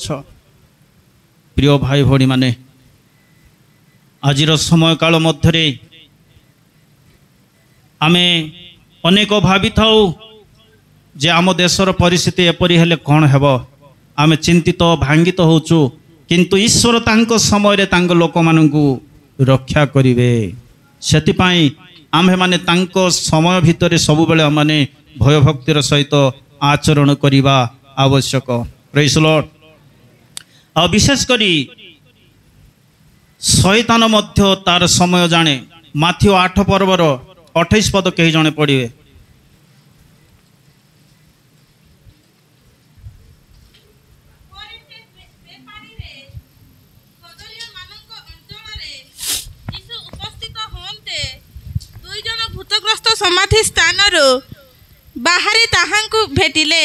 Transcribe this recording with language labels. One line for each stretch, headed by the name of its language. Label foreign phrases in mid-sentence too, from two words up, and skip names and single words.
Odia: ପ୍ରିୟ ଭାଇ ଭଉଣୀ ମାନେ ଆଜିର ସମୟ କାଳ ମଧ୍ୟରେ ଆମେ ଅନେକ ଭାବି ଥାଉ ଯେ ଆମ ଦେଶର ପରିସ୍ଥିତି ଏପରି ହେଲେ କଣ ହେବ, ଆମେ ଚିନ୍ତିତ ଭାଙ୍ଗିତ ହେଉଛୁ, କିନ୍ତୁ ଈଶ୍ୱର ତାଙ୍କ ସମୟ ତାଙ୍କ ଲୋକ ମାନଙ୍କୁ ରକ୍ଷା କରିବେ। ସେଥିପାଇଁ ଆମ୍ଭେ ମାନେ ତାଙ୍କ ସମୟ ଭିତରେ ସବୁ ବେଳେ ମାନେ ଭୟ ଭକ୍ତିର ସହିତ ଆଚରଣ କରିବା ଆବଶ୍ୟକ।
English: Praise the Lord.
Odia: ଆଉ ବିଶେଷ କରି ଶୟତାନ ମଧ୍ୟ ତାର ସମୟ ଜାଣେ। ମାଥିଉ 8 ପର୍ବର 28 ପଦ କେହି ଜଣେ ପଢ଼ିବେ। ସମାଧି ସ୍ଥାନ ବାହାରି ତାହାଙ୍କୁ ଭେଟିଲେ।